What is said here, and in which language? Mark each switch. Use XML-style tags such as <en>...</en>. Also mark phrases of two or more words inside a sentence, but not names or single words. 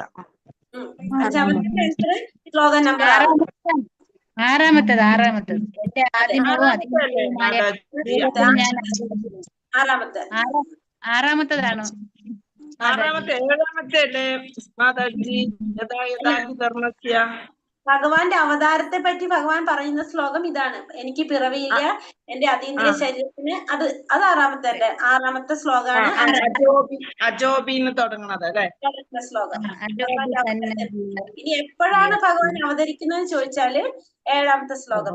<ml>അഞ്ചാമത്തെ ശ്ലോകം നമ്പർ 6. ആറാമത്തത് എന്റെ ആദിമവും ആറാമത്തെ അതിമൂലവുമായ ഞാൻ ആറാമത്തെ ആറാമത്തതാണ്. ആറാമത്തെ 7ാമത്തെ അല്ലേ മാതാജി?</ml> <sa>യഥാ യഥാ ഹി ധർമ്മസ്യ.</sa> <ml>ഭഗവാന്റെ അവതാരത്തെ പറ്റി ഭഗവാൻ പറയുന്ന ശ്ലോകം ഇതാണ്. എനിക്ക് പിറവിയില്ല, എന്റെ അതീന്ദ്രിയ ശരീരത്തിന് അത് ആറാമത്തെ അല്ലേ? ആറാമത്തെ ശ്ലോകമാണ് അജോബിന്ന് തുടങ്ങുന്നത് അല്ലെ? ശ്ലോകം. ഇനി എപ്പോഴാണ് ഭഗവാൻ അവതരിക്കുന്നതെന്ന് ചോദിച്ചാല് 7ാമത്തെ ശ്ലോകം.</ml>